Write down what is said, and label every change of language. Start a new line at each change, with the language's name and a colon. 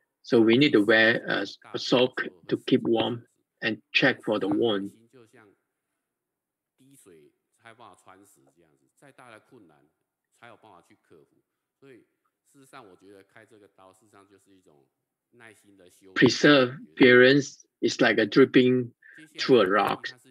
English: So we need to wear a sock to keep warm and check for the wound.
Chinese: 就像滴水才有办法穿石这样子，再大的困难才有办法去克服。所以事实上，我觉得开这个刀，事实上就是一种耐心的修。
English: Perseverance is like a dripping through a rock.